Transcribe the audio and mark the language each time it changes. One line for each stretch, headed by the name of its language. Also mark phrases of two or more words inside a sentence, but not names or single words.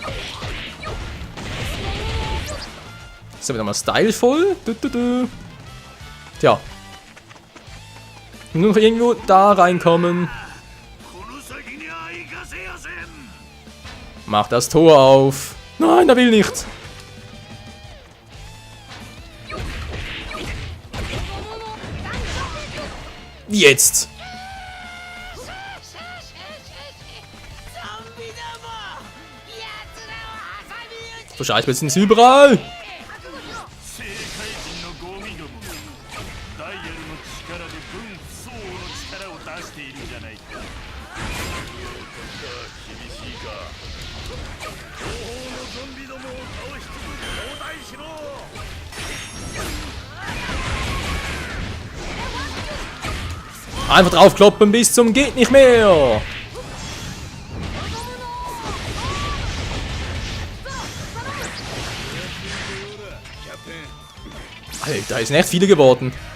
German: So, wieder mal stylevoll. Tja. Nur noch irgendwo da reinkommen.
Japanese: この先には行かせやせん
German: Mach das Tor auf. Nein, er will nicht. Jetzt. So scheiße, jetzt sind sie überall.
Japanese: 政界人のゴミどもダイヤルの力で分相応の力を出しているじゃないか厳しいか後方のゾンビどもを倒しつつ交代しろ
German: Einfach draufkloppen bis zum geht nicht mehr. Alter, ist echt viele geworden.